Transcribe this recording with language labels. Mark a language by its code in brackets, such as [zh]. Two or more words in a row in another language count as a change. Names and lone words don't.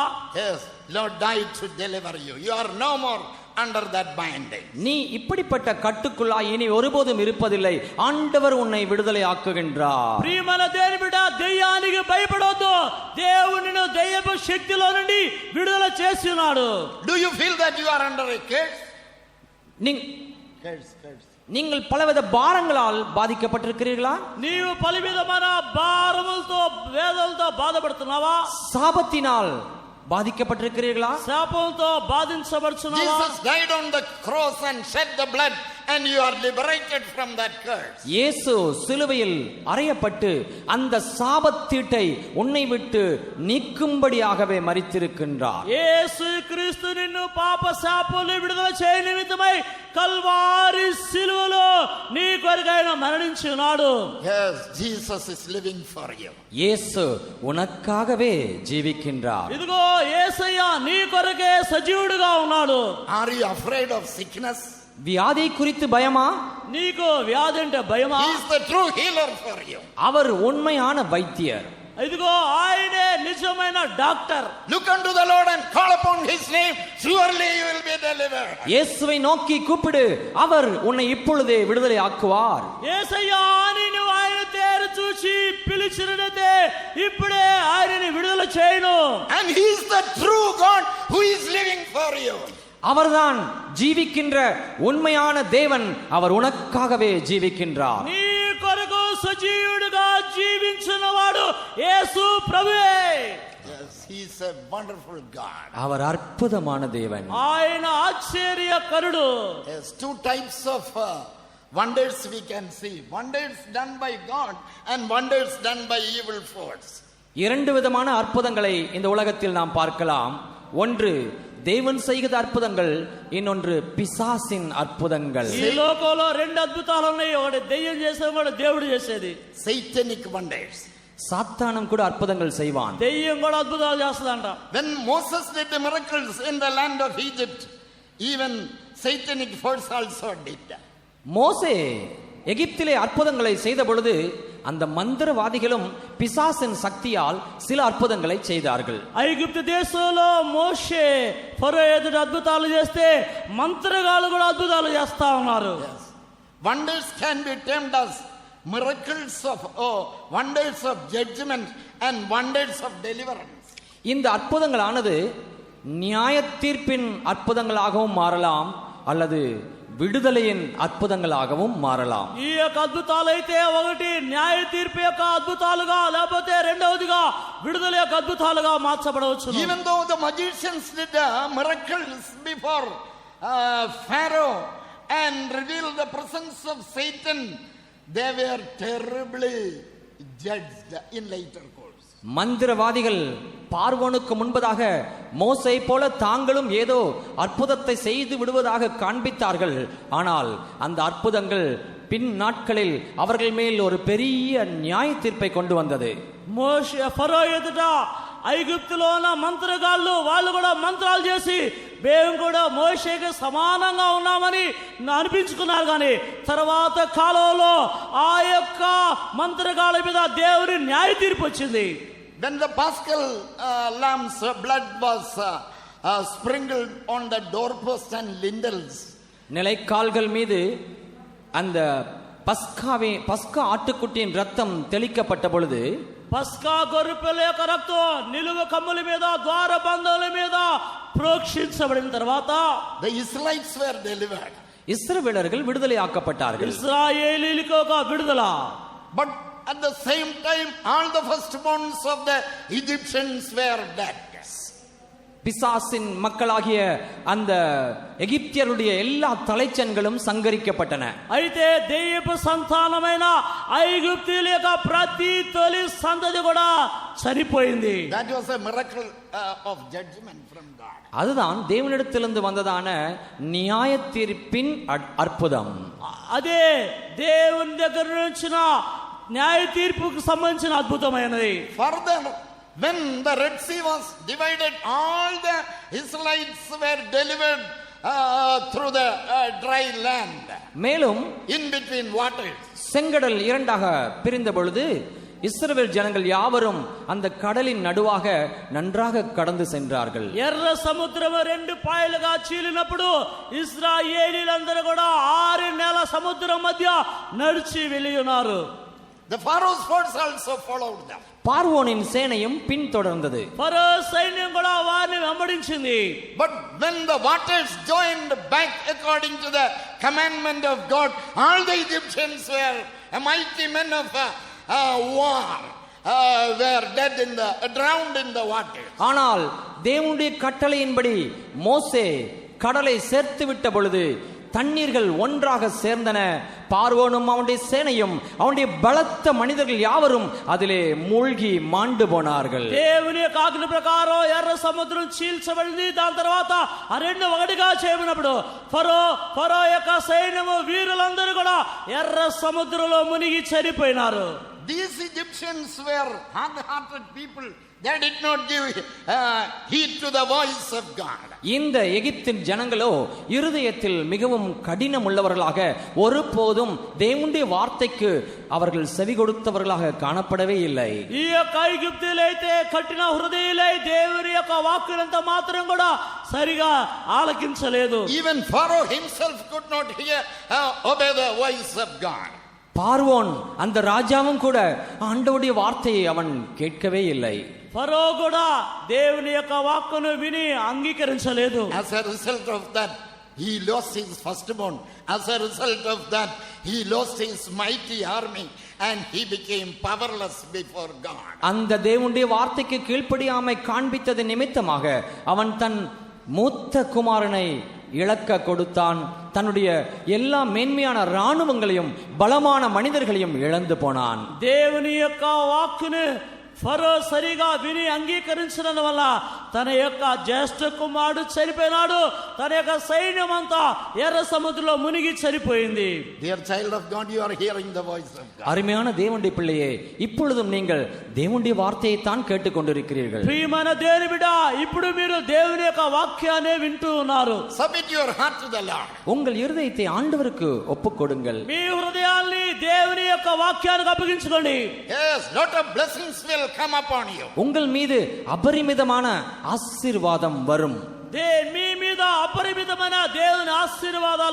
[en] Yes, Lord died to deliver you. You are no more under that binding. [ta] நீ இப்படிப்பட்ட கட்டுக்குள்ளாய் இனி ஒருபோதும் இருப்பதில்லை. ஆண்டவர் உன்னை விடுதலை ஆக்குகின்றார். [te] ప్రియమైన దేవుని బిడ్డ, దెయ్యానికి భయపడొద్దు. దేవుడు నిన్ను దెయ్యపు శక్తిలో నుండి విడుదల చేస్తున్నాడు. [en] Do you feel that you are under a curse? [ta] நீங்கள் பலவித பாரங்களால் பாதிக்கப்பட்டிருக்கிறீர்களா? [te] నీవు పలువిధమైన భారములతో వేదనలతో బాధపడుతున్నావా? [ta] சாபத்தினால் பாதிக்கப்பட்டிருக்கிறீர்களா? [te] శాపంతో బాధించబడుచున్నావా? [en] Jesus died on the cross and shed the blood and you are liberated from that curse. [ta] இயேசு சிலுவையில் அறையப்பட்டு அந்த சாபத்தீட்டை உன்னை விட்டு நீக்கும்படியாகவே மரித்திருக்கின்றார். [te] యేసు క్రీస్తు నిన్ను పాప శాపముల విడుదల చేయ నిమిత్తమై కల్వారి సిలువలో నీ కొరకైన మరణించున్నాడు. [en] Yes, Jesus is living for you. [ta] இயேசு உனக்காகவே ஜீவிக்கின்றார். [te] ఇదిగో యేసయ్య నీ కొరకే సజీవుడిగా ఉన్నాడు. [en] Are you afraid of sickness? [ta] வியாதி குறித்து பயமா? [te] నీకు వ్యాధి అంటే భయమా? [en] He is the true healer for you. [ta] அவர் உண்மையான வைத்தியர். [te] ఇదిగో ఆయనే నిజమైన డాక్టర్. [en] Look unto the Lord and call upon his name, surely you will be delivered. [ta] இயேசுவை நோக்கி கூப்பிடு, அவர் உன்னை இப்பொழுதே விடுதலை ஆக்குவார். [te] యేసయ్యా అని నువ్వు ఆయన తేరు చూసి పిలిచినదే ఇప్పుడే ఆయనని విడుదల చేయను. [en] And he is the true God who is living for you. [ta] அவர்தான் ஜீவிக்கின்ற உண்மையான தேவன். அவர் உனக்காகவே ஜீவிக்கின்றார். [te] నీ కొరకు సజీవుడిగా జీవించినవాడు యేసు ప్రభువే. [en] Yes, he is a wonderful God. [ta] அவர் அற்புதமான தேவன். [te] ఆయన ఆశ్చర్యకరుడు. [en] Yes, two types of wonders we can see. Wonders done by God and wonders done by evil force. [ta] இரண்டு விதமான அற்புதங்களை இந்த உலகத்தில் நாம் பார்க்கலாம். ஒன்று தேவன் செய்கிற அற்புதங்கள், இன்னொன்று பிசாசின் அற்புதங்கள். [te] ఈ లోకంలో రెండు అద్భుతాలు ఉన్నాయి. ఒకటి దెయ్యం చేసేది, ఒకటి దేవుడు చేసేది. [en] Satanic wonders. [ta] சாத்தானும் கூட அற்புதங்கள் செய்வான். [te] దెయ్యం కూడా అద్భుతాలు చేస్తుందంట. [en] When Moses did the miracles in the land of Egypt, even satanic force also did. [ta] மோசே எகிப்திலே அற்புதங்களை செய்த பொழுது அந்த மந்திரவாதிகளும் பிசாசின் சக்தியால் சில அற்புதங்களை செய்தார்கள். [te] ఐగుప్తు దేశంలో మోషే ఫరో ఎదుట అద్భుతాలు చేస్తే మంత్రగాళ్ళు కూడా అద్భుతాలు చేస్తా ఉన్నారు. [en] Wonders can be termed as miracles of wonders of judgment and wonders of deliverance. [ta] இந்த அற்புதங்களானது நியாய தீர்ப்பின் அற்புதங்களாகவும் மாறலாம், அல்லது விடுதலையின் அற்புதங்களாகவும் மாறலாம். [te] ఈ యొక్క అద్భుతాలు అయితే ఒకటి న్యాయ తీర్పు యొక్క అద్భుతాలుగా, లేకపోతే రెండవదిగా విడుదల యొక్క అద్భుతాలుగా మార్చబడవచ్చు. [en] Even though the magicians did miracles before Pharaoh and revealed the presence of Satan, they were terribly judged in later course. [ta] மந்திரவாதிகள் பார்வோனுக்கு முன்பதாக மோசை போல தாங்களும் ஏதோ அற்புதத்தை செய்து விடுவதாக காண்பித்தார்கள். ஆனால் அந்த அற்புதங்கள் பின் நாட்களில் அவர்கள் மேல் ஒரு பெரிய நியாய தீர்ப்பை கொண்டு வந்தது. [te] మోషే ఫరో ఎదుట ఐగుప్తులో ఉన్న మంత్రగాళ్ళు వాళ్ళు కూడా మంత్రాలు చేసి మేము కూడా మోషేకి సమానంగా ఉన్నామని అనిపించుకున్నారు. కానీ తర్వాత కాలంలో ఆ యొక్క మంత్రగాళ్ళ మీద దేవుని న్యాయ తీర్పు వచ్చింది. [en] When the Paschal lamb's blood was sprinkled on the doorposts and lintels, [ta] நிலைக்கால்கள் மீது அந்த பஸ்கா ஆட்டுக்குட்டியின் ரத்தம் தெளிக்கப்பட்ட பொழுது, [te] పస్కా గొర్రెపిల్ల యొక్క రక్తం నిలువ కమ్ముల మీద, ద్వార బంధముల మీద ప్రోక్షించబడిన తర్వాత [en] the Israelites were delivered. [ta] இஸ்ரவேலர்கள் விடுதலை ஆக்கப்பட்டார்கள். [te] ఇశ్రాయేలీయులకు ఒక విడుదల. [en] But at the same time, all the firstborns of the Egyptians were dead. [ta] பிசாசின் மக்களாகிய அந்த எகிப்தியருடைய எல்லா தலைச்சன்களும் சங்கரிக்கப்பட்டன. [te] అయితే దెయ్యపు సంతానమైన ఐగుప్తీయుల యొక్క ప్రతి తొలి సంతతి కూడా చనిపోయింది. [en] That was a miracle of judgment from God. [ta] அதுதான் தேவனிடத்திலிருந்து வந்ததான நியாய தீர்ப்பின் அற்புதம். [te] అదే దేవుని దగ్గర నుంచి న్యాయ తీర్పుకు సంబంధించిన అద్భుతమైనది. [en] Further, when the Red Sea was divided, all the Israelites were delivered through the dry land. [ta] மேலும் [en] In between waters. [ta] செங்கடல் இரண்டாக பிரிந்த பொழுது இஸ்ரவேல் ஜனங்கள் யாவரும் அந்த கடலின் நடுவாக நன்றாக கடந்து சென்றார்கள். [te] ఎర్ర సముద్రం రెండు పాయలుగా చీలినప్పుడు ఇశ్రాయేలీయులందరూ కూడా 6 నెలల సముద్రం మధ్య నడిచి వెళ్ళి ఉన్నారు. [en] The Pharaoh's force also followed them. [ta] பார்வோனின் சேனையும் பின்தொடர்ந்தது. [te] ఫరో సైన్యం కూడా వారిని వెంబడించింది. [en] But when the waters joined back according to the commandment of God, all the Egyptians were mighty men of war, were dead drowned in the water. [ta] ஆனால் தேவனுடைய கட்டளையின்படி மோசே கடலை சேர்த்து விட்ட பொழுது தண்ணீர்கள் ஒன்றாக சேர்ந்தன. பார்வோனும் அவனுடைய சேனையும் அவனுடைய பலத்த மனிதர்கள் யாவரும் அதிலே மூழ்கி மாண்டு போனார்கள். [te] దేవుని యొక్క ఆజ్ఞ ప్రకారం ఎర్ర సముద్రం చీల్చబడింది. దాని తర్వాత ఆ రెండు ఒకటిగా చేయబడినప్పుడు ఫరో యొక్క సైన్యము వీరులందరూ కూడా ఎర్ర సముద్రంలో మునిగి చనిపోయినారు. [en] These Egyptians were hard-hearted people. They did not give heed to the voice of God. [ta] இந்த எகிப்தின் ஜனங்களோ இருதயத்தில் மிகவும் கடினம் உள்ளவர்களாக, ஒருபோதும் தேவனுடைய வார்த்தைக்கு அவர்கள் செவி கொடுத்தவர்களாக காணப்படவே இல்லை. [te] ఈ యొక్క ఐగుప్తీయులైతే కఠిన హృదయులై దేవుని యొక్క వాక్కులంత మాత్రం కూడా సరిగా ఆలకించలేదు. [en] Even Pharaoh himself could not obey the voice of God. [ta] பார்வோன் அந்த ராஜாவும் கூட ஆண்டவருடைய வார்த்தையை அவன் கேட்கவே இல்லை. [te] ఫరో కూడా దేవుని యొక్క వాక్కును విని అంగీకరించలేదు. [en] As a result of that, he lost his firstborn. As a result of that, he lost his mighty army and he became powerless before God. [ta] அந்த தேவனுடைய வார்த்தைக்கு கீழ்ப்படியாமை காண்பித்தது நிமித்தமாக அவன் தன் மூத்த குமாரனை இழக்க கொடுத்தான். தன்னுடைய எல்லா மேன்மையான இராணுவங்களையும் பலமான மனிதர்களையும் இழந்து போனான். [te] దేవుని యొక్క వాక్కును ఫరో సరిగా విని అంగీకరించడం వల్ల తన యొక్క జ్యేష్ఠ కుమారుడు చనిపోయినాడు. తన యొక్క సైన్యం అంతా ఎర్ర సముద్రంలో మునిగి చనిపోయింది. [en] Dear child of God, you are hearing the voice of God. [ta] அருமையான தேவனுடைய பிள்ளையே, இப்பொழுதும் நீங்கள் தேவனுடைய வார்த்தையை தான் கேட்டுக்கொண்டிருக்கிறீர்கள். [te] ప్రియమైన దేవుని బిడ్డ, ఇప్పుడు మీరు దేవుని యొక్క వాక్యాన్ని వింటూ ఉన్నారు. [en] Submit your heart to the Lord. [ta] உங்கள் இருதயத்தை ஆண்டவருக்கு ஒப்புக்கொடுங்கள். [te] మీ హృదయాన్ని దేవుని యొక్క వాక్యానికి అప్పగించుకోండి. [en] Yes, lot of blessings will come upon you. [ta] உங்கள் மீது அபரிமிதமான ஆசீர்வாதம் வரும். [te] మీ మీద అపరిమితమైన దేవుని ఆశీర్వాదాలు